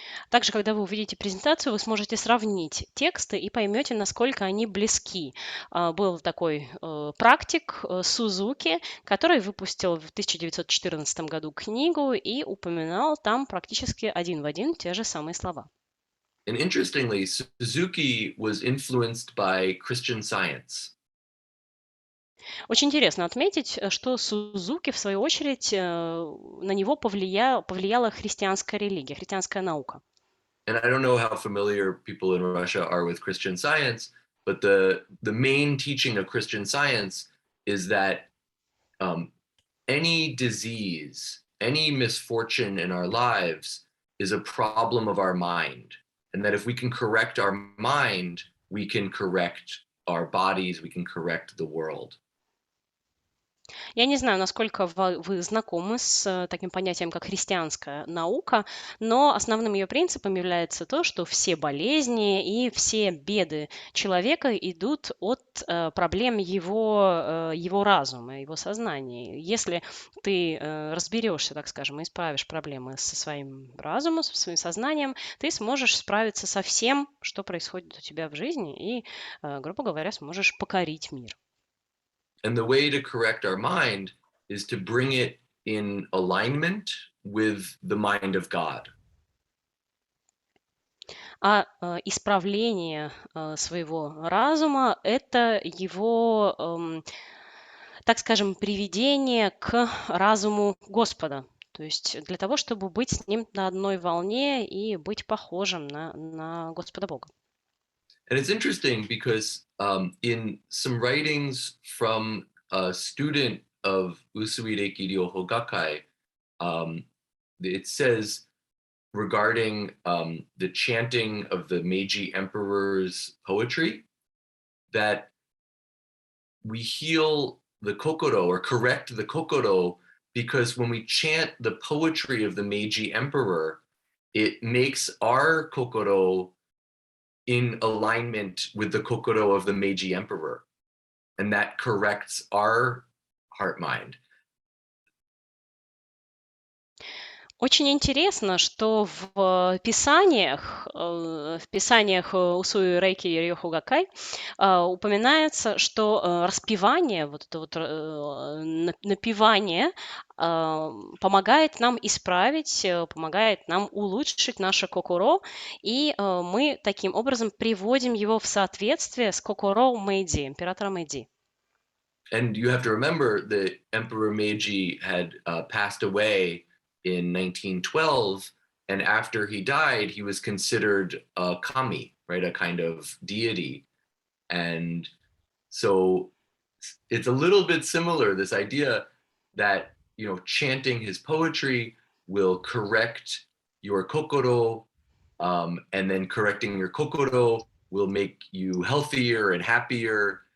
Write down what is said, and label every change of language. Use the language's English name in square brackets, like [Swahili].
[Russian] Также, когда вы увидите презентацию, вы сможете сравнить тексты и поймете, насколько они близки. Был такой практик Сузуки, который выпустил в 1914 году книгу и упоминал там практически один в один те же самые слова. [English] And interestingly, Suzuki was influenced by Christian Science. [Russian] Очень интересно отметить, что Сузуки, в свою очередь, на него повлияла христианская религия, христианская наука. [English] And I don't know how familiar people in Russia are with Christian Science, but the main teaching of Christian Science is that any disease, any misfortune in our lives is a problem of our mind. And that if we can correct our mind, we can correct our bodies, we can correct the world. [Russian] Я не знаю, насколько вы знакомы с таким понятием, как христианская наука, но основным ее принципом является то, что все болезни и все беды человека идут от проблем его разума, его сознания. Если ты разберешься, так скажем, и исправишь проблемы со своим разумом, со своим сознанием, ты сможешь справиться со всем, что происходит у тебя в жизни, и, грубо говоря, сможешь покорить мир. [English] And the way to correct our mind is to bring it in alignment with the mind of God. [Russian] А исправление своего разума – это его, так скажем, приведение к разуму Господа. То есть для того, чтобы быть с ним на одной волне и быть похожим на Господа Бога. [English] And it's interesting because in some writings from a student of Usui Reiki Ryoho Gakkai, it says regarding the chanting of the Meiji Emperor's poetry that we heal the kokoro or correct the kokoro because when we chant the poetry of the Meiji Emperor, it makes our kokoro in alignment with the kokoro of the Meiji Emperor. And that corrects our heart-mind. [Russian] Очень интересно, что в писаниях Усуи Рейки Рёху Гаккай упоминается, что распевание, вот это вот напевание помогает нам исправить, помогает нам улучшить наше кокоро, и мы таким образом приводим его в соответствие с кокоро Мэйдзи, императора Мэйдзи. [English] And you have to remember that Emperor Meiji had passed away in 1912, and after he died, he was considered a kami, right, a kind of deity. And so it's a little bit similar, this idea that, you know, chanting his poetry will correct your kokoro, and then correcting your kokoro will make you healthier and happier.